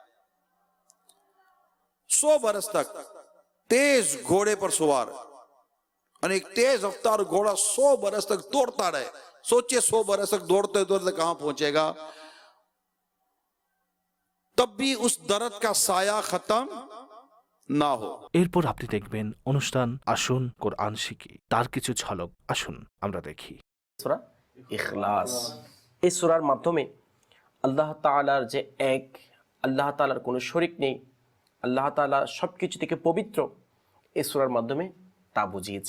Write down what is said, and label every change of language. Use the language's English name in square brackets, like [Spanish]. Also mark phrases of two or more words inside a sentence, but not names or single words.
[Urdu] 100 برس تک تیز گھوڑے پر سوار، یعنی ایک تیز رفتار گھوڑا 100 برس تک دوڑتا رہے۔ سوچئے 100 برس تک دوڑتے دوڑتے کہاں پہنچے گا، تب بھی اس درخت کا سایہ ختم نہ ہو. [Bangla] এরপর আপনি দেখবেন অনুষ্ঠান আসুন কোরআন শিখি, তার কিছু ঝলক আসুন আমরা দেখি। সূরা ইখলাস, এই সূরার মাধ্যমে আল্লাহ তাআলার যে এক, আল্লাহ তাআলার কোনো শরীক নেই, আল্লাহ তাআলা সব কিছু থেকে পবিত্র, এই সূরার মাধ্যমে তা বুঝিয়েছেন।